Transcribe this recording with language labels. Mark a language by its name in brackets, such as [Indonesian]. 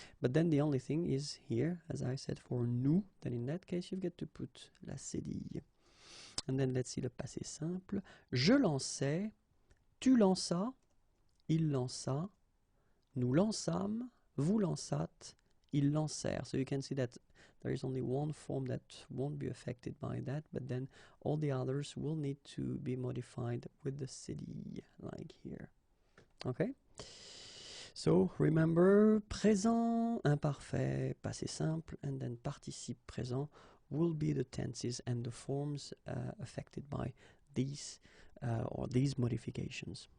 [English] But then the only thing is here, as I said, for nous, then in that case, you get to put la cédille. And then let's see le passé simple. [French] Je lançais, tu lanças, il lança, nous lançâmes, vous lançâtes, ils lancèrent. [English] So you can see that there is only one form that won't be affected by that, but then all the others will need to be modified with the cd, like here. Okay? So remember, présent, imparfait, passé simple, and then participe présent will be the tenses and the forms affected by these or these modifications.